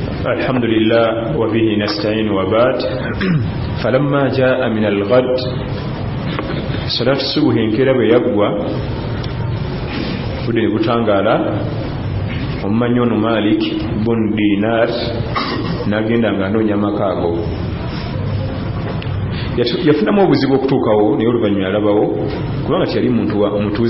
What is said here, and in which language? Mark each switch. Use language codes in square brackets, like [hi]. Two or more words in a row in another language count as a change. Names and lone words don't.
[ar] الحمد لله وبه نستعين وبعد فلما جاء من الغد صلاة الصبح [lg] nkera bwe yaggwa budde butangaala omumanyi ono Malik bun Dinar n'agenda nga anoonya makaago yafunamu obuzibu okutuukawo naye oluvannyuma yalabawo kubanga tiyali mutuuze